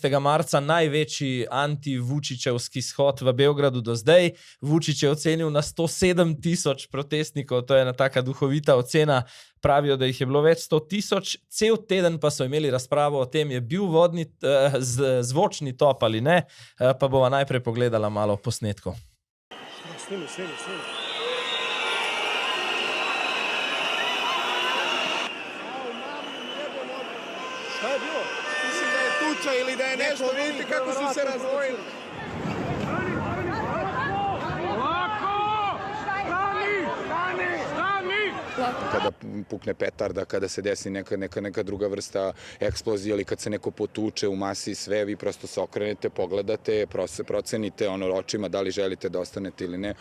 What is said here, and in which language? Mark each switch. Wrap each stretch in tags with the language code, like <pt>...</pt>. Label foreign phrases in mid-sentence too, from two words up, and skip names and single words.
<sl>marca največji anti-Vučićevski shod v Beogradu do zdaj. Vučić je ocenil na 107 000 protestnikov, to je ena taka duhovita ocena. Pravijo, da jih je bilo več 100 000, cel teden pa so imeli razpravo o tem, je bil zvočni top ali ne, pa bova najprej pogledala malo posnetkov.</sl> <sr>Snimi. Šta je bilo? Mislim, da je tuča ili da je nešto, vidite kako su se razdvojili. Kada pukne petarda, kada se desi neka druga vrsta eksplozije ili kad se neko potuče u masi sve, vi prosto se okrenete, pogledate, procenite očima da li želite da ostanete ili ne.</sr>